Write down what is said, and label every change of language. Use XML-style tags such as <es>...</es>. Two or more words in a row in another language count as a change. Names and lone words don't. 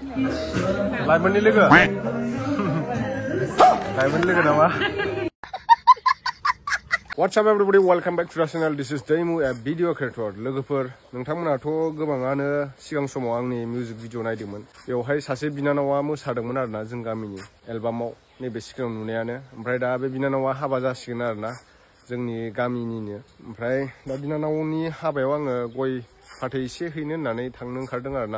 <brx>लाइमोननि लोगो लाइमोननि लोगो नामा?</brx> <en>What's up everybody, welcome back to the channel. This is Daimu, a video creator.</en> <brx>लोगोफोर नोंथांमोनाथ' गोबाङानो सिगां समाव आंनि मिउजिक भिडिअ नायदोंमोन। बेवहाय सासे बिनानावा मोसादोंमोन आरोना जों गामिनि एलबामाव नैबे सिगां नुनायानो। ओमफ्राय दा बे बिनानावा हाबा जासिगोन आरोना जोंनि गामिनिनो। ओमफ्राय दा बिनानावनि हाबायाव आङो गय फाथै एसे हैनो होननानै थांनो ओंखारदों आरोना।</brx>